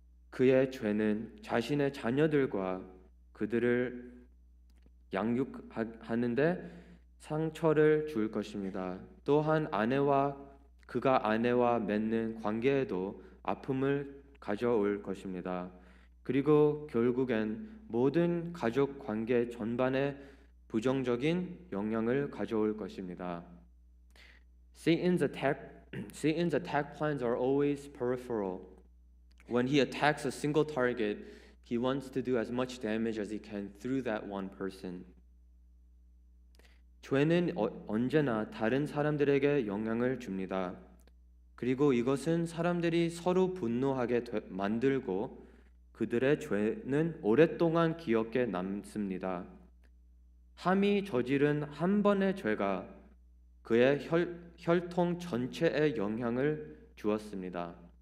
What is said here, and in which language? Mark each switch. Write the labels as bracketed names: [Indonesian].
[Korean] 그의 죄는 자신의 자녀들과 그들을 양육하는데 상처를 줄 것입니다. 또한 그가 아내와 맺는 관계에도 아픔을 가져올 것입니다. 그리고 결국엔 모든 가족 관계 전반에 부정적인 영향을 가져올 것입니다. [English] Satan's attack, Satan's attack plans are always peripheral. When he attacks a single target, he wants to do as much damage as he can through that one person. [Korean] 죄는 언제나 다른 사람들에게 영향을 줍니다. 그리고 이것은 사람들이 서로 분노하게 만들고 그들의 죄는 오랫동안 기억에 남습니다. 함이 저지른 한 번의 죄가 그의 혈통 전체에 영향을 주었습니다.